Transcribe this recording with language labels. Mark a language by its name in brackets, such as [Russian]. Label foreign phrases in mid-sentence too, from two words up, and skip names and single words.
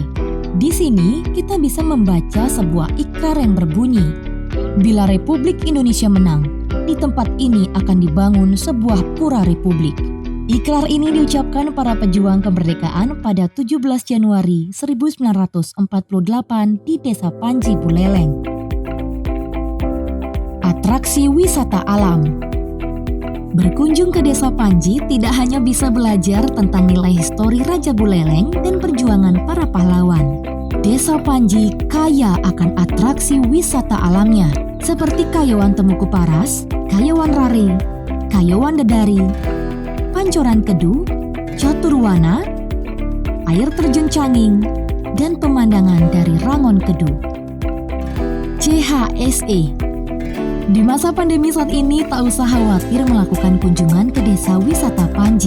[Indonesian] Di sini kita bisa membaca sebuah ikrar yang berbunyi, "Bila Republik Indonesia menang, di tempat ini akan dibangun sebuah pura republik." Ikrar ini diucapkan para pejuang kemerdekaan pada 17 Januari 1948 di Desa Panji Buleleng. Atraksi wisata alam. Berkunjung ke Desa Panji tidak hanya bisa belajar tentang nilai histori Raja Buleleng dan perjuangan para pahlawan. Desa Panji kaya akan atraksi wisata alamnya, seperti Kayawan Temuku Paras, Kayawan Rare, Kayawan Dedari, Pancoran Kedu, Caturwana, air terjun Canging, dan pemandangan dari Rangon Kedu. CHSE. Di masa pandemi saat ini tak usah khawatir melakukan kunjungan ke desa wisata Panji.